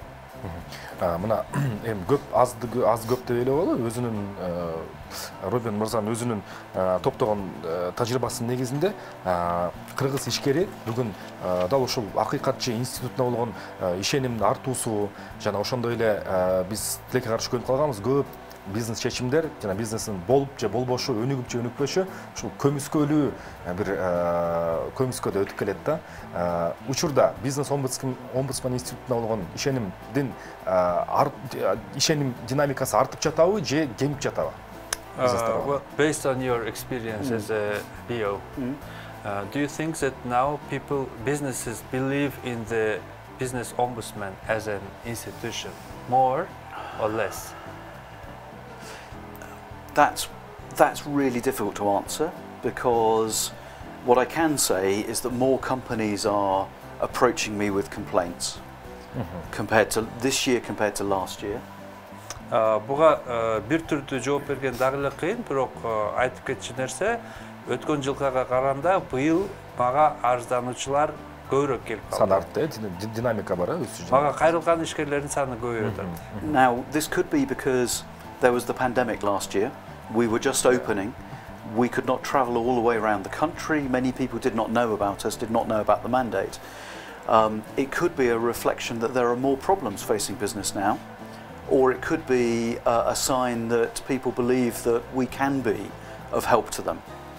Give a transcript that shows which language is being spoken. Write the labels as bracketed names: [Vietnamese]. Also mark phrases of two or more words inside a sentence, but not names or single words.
[Kyrgyz] Мына эми көп аз көп деп эле болобу, өзүнүн Робин мырзанын өзүнүн топтогон тажрыйбасынын негизинде кыргыз ишкери бүгүн дал ушул акыйкатчы институтуна болгон ишенимдин артуусу жана ошондой эле биз тилекке каршы көрүнүп калганбыз көп бизнес чечимдер жана бизнестин болуп же болбошу, өнүгүп же өнүкпөшү ушул көмүскөлүү бир көмүскөдө өтүп келет да. Учурда бизнес омбудсман институтуна болгон ишенимдин ишеним динамикасы артып жатабы же кемип жатабы? [English] Well, based on your experience as a BO, do you think that now businesses believe in the business ombudsman as an institution more or less? That's really difficult to answer, because what I can say is that more companies are approaching me with complaints compared to this year compared to last year. [Kyrgyz] Буга бир түрдүү жооп берген дагы эле кыйын, бирок айтып кетчү нерсе, өткөн жылга караганда быйыл мага арыздануучулар көбүрөөк келип калды. Саны артты, динамика бар, өсүш. Мага кайрылган ишкерлердин саны көбөйүп атат. [English] Now, this could be because there was the pandemic last year. We were just opening. We could not travel all the way around the country. Many people did not know about us, did not know about the mandate. It could be a reflection that there are more problems facing business now, or it could be a sign that people believe that we can be of help to them.